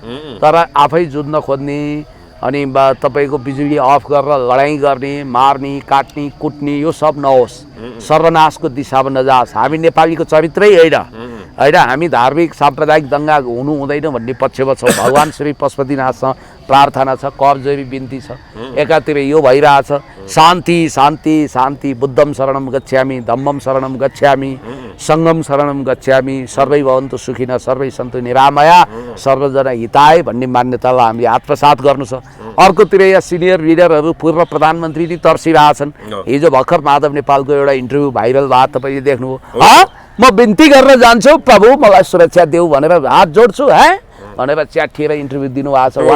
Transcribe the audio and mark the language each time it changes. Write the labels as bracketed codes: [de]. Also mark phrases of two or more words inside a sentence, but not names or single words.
[ne] तर आफै जुझ्न खोज्ने अनि तपाईँको बिजुली अफ गरेर लडाइँ गर्ने, मार्ने, काट्ने, कुट्ने, यो सब नहोस्। सर्वनाशको दिशामा नजाओस्। हामी नेपालीको चरित्रै होइन। होइन हामी धार्मिक साम्प्रदायिक दङ्गा हुनु हुँदैन भन्ने पक्षमा छौँ। भगवान् श्री पशुपतिनाथसँग प्रार्थना छ, करजोरी बिन्ती छ। एकातिर यो भइरहेछ शान्ति शान्ति शान्ति, [pi] बुद्धम शरणम गच्छामि, धम्मम शरणम गच्छामि, सङ्गम शरणम गच्छामि, [sa] सर्वै भवन्तु सुखिनः, सर्वै सन्तु निरामया, सर्वजना हिताय [ne] भन्ने मान्यतालाई हामीले आत्मसात गर्नु छ। अर्कोतिर यहाँ [en] senior leaders [ne] पूर्व प्रधानमन्त्री नि तर्सिरहेछन्। हिजो भर्खर माधव नेपालको एउटा [en] interview viral [ne] भयो, तपाईँले देख्नुभयो। म बिन्ती गर्न जान्छु प्रभु मलाई सुरक्षा देऊ भनेर हात जोड्छु भनेर च्याठिएर इन्टरभ्यू दिनुभएको छ।